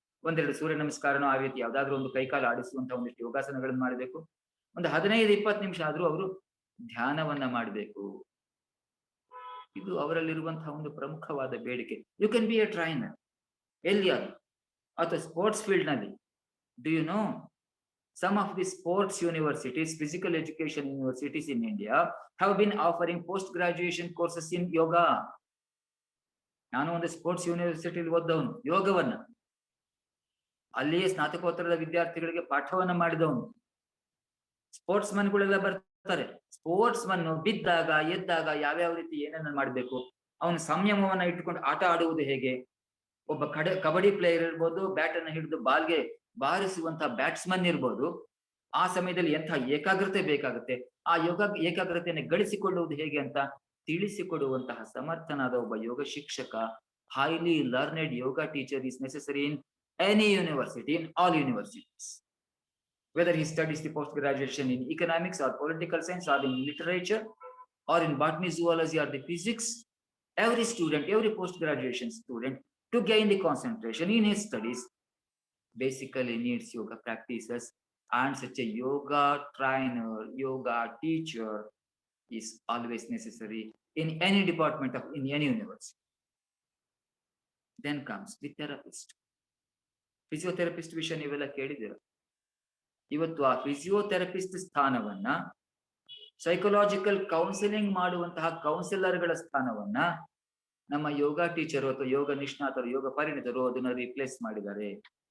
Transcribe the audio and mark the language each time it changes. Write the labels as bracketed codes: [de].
[kn] ಒಂದೆರಡು ಸೂರ್ಯ ನಮಸ್ಕಾರನೋ ಆ ರೀತಿ ಯಾವ್ದಾದ್ರು ಒಂದು ಕೈಕಾಲು ಆಡಿಸುವಂತಹ ಒಂದಿಷ್ಟು ಯೋಗಾಸನಗಳನ್ನ ಮಾಡಬೇಕು. ಒಂದು 15-20 ನಿಮಿಷ ಆದ್ರೂ ಅವರು ಧ್ಯಾನವನ್ನ ಮಾಡಬೇಕು. ಇದು ಅವರಲ್ಲಿರುವಂತಹ ಒಂದು ಪ್ರಮುಖವಾದ ಬೇಡಿಕೆ. [en] you can be a trainer [kn] ಎಲ್ಲಿಯಾದ್ರು, ಅಥವಾ ಸ್ಪೋರ್ಟ್ಸ್ ಫೀಲ್ಡ್ ನಲ್ಲಿ. [en] Do you know some of the sports universities, physical education universities in India have been offering post graduation courses in yoga. [kn] ನಾನು ಒಂದು ಸ್ಪೋರ್ಟ್ಸ್ ಯೂನಿವರ್ಸಿಟಿಲಿ ಓದ್ದವನು, ಯೋಗವನ್ನ ಅಲ್ಲಿಯೇ ಸ್ನಾತಕೋತ್ತರದ ವಿದ್ಯಾರ್ಥಿಗಳಿಗೆ ಪಾಠವನ್ನ ಮಾಡಿದವನು. ಸ್ಪೋರ್ಟ್ಸ್ ಮನ್ಗಳೆಲ್ಲ ಬರ್ತಾರೆ. ಸ್ಪೋರ್ಟ್ಸ್ ಮನ್ ಬಿದ್ದಾಗ ಎದ್ದಾಗ ಯಾವ್ಯಾವ ರೀತಿ ಏನನ್ನ ಮಾಡ್ಬೇಕು, ಅವನ ಸಂಯಮವನ್ನ ಇಟ್ಟುಕೊಂಡು ಆಟ ಆಡುವುದು ಹೇಗೆ. ಒಬ್ಬ ಕಬಡ್ಡಿ ಪ್ಲೇಯರ್ ಇರ್ಬೋದು, ಬ್ಯಾಟ್ ಅನ್ನ ಹಿಡಿದು ಬಾಲ್ಗೆ ಬಾರಿಸುವಂತಹ ಬ್ಯಾಟ್ಸ್ಮನ್ ಇರ್ಬೋದು, ಆ ಸಮಯದಲ್ಲಿ ಎಂಥ ಏಕಾಗ್ರತೆ ಬೇಕಾಗುತ್ತೆ, ಆ ಏಕಾಗ್ರತೆಯನ್ನು ಗಳಿಸಿಕೊಳ್ಳುವುದು ಹೇಗೆ ಅಂತ ತಿಳಿಸಿಕೊಡುವಂತಹ ಸಮರ್ಥನಾದ ಒಬ್ಬ ಯೋಗ ಶಿಕ್ಷಕ, [en] highly learned yoga teacher is necessary in any university, in all universities. Whether he studies the post graduation in economics or political science or in literature or in botany, zoology or the physics, every student, every post graduation student, to gain the concentration in his studies, basically needs yoga practices, and such a yoga trainer, yoga teacher is always necessary in any department of in any university. Then comes the therapist. [kn] Physiotherapist ವಿಷಯ ನೀವೆಲ್ಲ ಕೇಳಿದ್ದೀರ. ಇವತ್ತು ಆ physiotherapist ಸ್ಥಾನವನ್ನ, psychological counselling ಮಾಡುವಂತಹ ಕೌನ್ಸಿಲರ್ಗಳ ಸ್ಥಾನವನ್ನ ನಮ್ಮ ಯೋಗ teacher ಅಥವಾ ಯೋಗ ನಿಷ್ಣಾತರು, ಯೋಗ ಪರಿಣಿತರು ಅದನ್ನ ರಿಪ್ಲೇಸ್ ಮಾಡಿದ್ದಾರೆ.